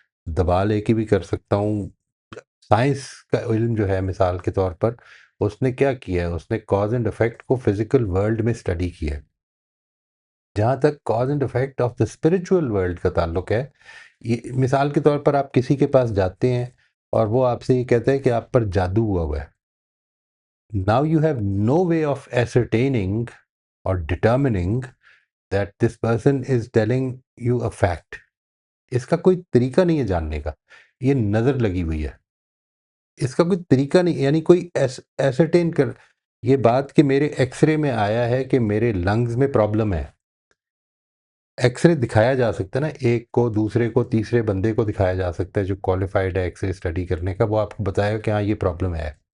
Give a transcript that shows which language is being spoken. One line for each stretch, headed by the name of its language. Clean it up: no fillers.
Urdu: دبا لے کے بھی کر سکتا ہوں. سائنس کا علم جو ہے مثال کے طور پر، اس نے کیا کیا ہے، اس نے کاز اینڈ افیکٹ کو فزیکل ورلڈ میں اسٹڈی کیا ہے. جہاں تک cause and effect of the spiritual world کا تعلق ہے، یہ مثال کے طور پر آپ کسی کے پاس جاتے ہیں اور وہ آپ سے یہ کہتا ہے کہ آپ پر جادو ہوا ہے.
English: Now you have no way of ascertaining or determining that this person is telling you a fact.
Urdu: اس کا کوئی طریقہ نہیں ہے جاننے کا. یہ نظر لگی ہوئی ہے. اس کا کوئی طریقہ نہیں، یعنی کوئی ایسرٹین کر یہ بات کہ میرے ایکس رے میں آیا ہے کہ میرے لنگز میں پرابلم ہے. ایکس رے دکھایا جا سکتا ہے نا، ایک کو، دوسرے کو، تیسرے بندے کو دکھایا جا سکتا ہے جو کوالیفائڈ ہے ایکس رے اسٹڈی کرنے کا، وہ آپ کو بتائے گا کہ ہاں یہ پرابلم ہے.